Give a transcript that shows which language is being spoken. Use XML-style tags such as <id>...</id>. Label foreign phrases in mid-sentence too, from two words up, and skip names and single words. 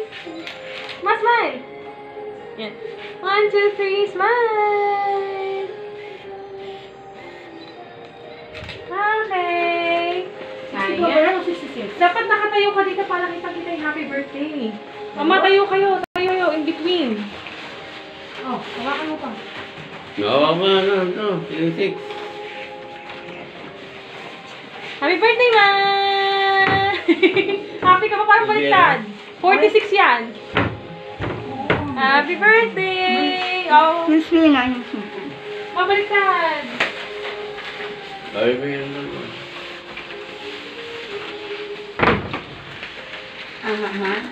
<en>Smile! Yan. 1, 2, 3, smile! Okay!</en> <tl>Ayan. Dapat nakatayo ka dito para kita yung</tl> <en>happy birthday.</en> <tl>Mama, tayo kayo. Tayo</tl> <en>in between.</en> <tl>Oh, hawakan mo pa. Nawa mo na, 26.</tl> <en>Happy birthday, ma!</en> <tl>Happy ka pa parang baliktad.</tl> <en>46 yan. Happy birthday! Oh,</en> <tl>Yung swing nga yung swing. mabaliktad. Ay, may ano. Aha.</tl>